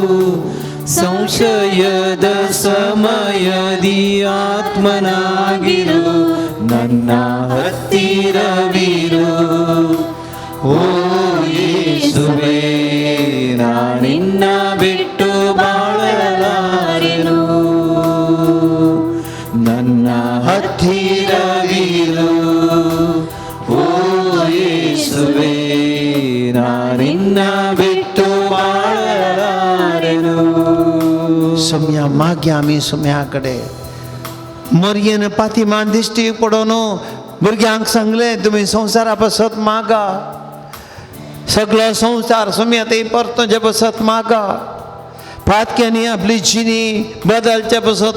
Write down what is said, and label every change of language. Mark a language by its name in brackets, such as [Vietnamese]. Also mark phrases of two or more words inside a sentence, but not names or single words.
[Kannada] ಸಂಶಯದ ಸಮಯದಿ ಆತ್ಮನಾಗಿರು ನನ್ನ ಹತ್ತಿರವಿರು ಓ ಯೇಸುವೇ ನಾನಿನ್ನ ಬಿಟ್ಟು ಬಾಳಲಾರೆನು ನನ್ನ ಹತ್ತಿರವಿರು ಓ ಯೇಸುವೇ ನಾನಿನ್ನ ಬಿಟ್ಟು ಬಾಳಲಾರೆನು [Konkani] सोम्या मागया आमी सोम्या कडे मरयेन पातीमान दिश्टी पडोन भुरग्यांक सांगले तुमी संवसारा पासत मागा सगळो संवसार सोम्या ते परतोचे पासत मागा पातक्यांनी आपली जिणी बदलचे पासत